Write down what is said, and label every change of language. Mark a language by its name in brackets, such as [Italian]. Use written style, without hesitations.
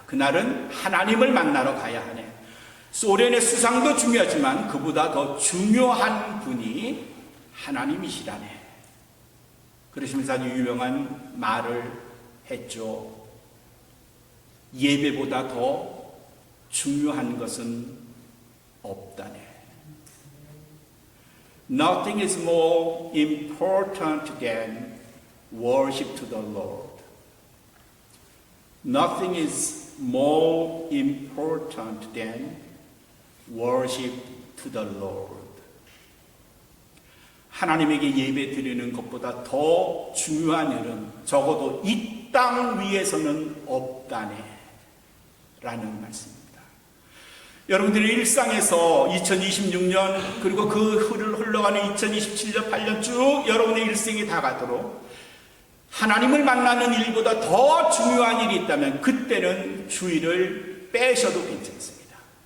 [Korean] 그날은 하나님을 만나러 가야 하네. 소련의 수상도 중요하지만 그보다 더 중요한 분이 하나님이시라네. 그러시면서 아주 유명한 말을 했죠. 예배보다 더 중요한 것은 없다네. [English] Nothing is more important than worship to the Lord. Nothing is more important than worship to the Lord. [Korean] 하나님에게 예배 드리는 것보다 더 중요한 일은 적어도 이 땅 위에서는 없다네 라는 말씀입니다. 여러분들의 일상에서 2026년 그리고 그 흘러가는 2027년 8년 쭉 여러분의 일생이 다 가도록 하나님을 만나는 일보다 더 중요한 일이 있다면 그때는 주일을 빼셔도 괜찮습니다.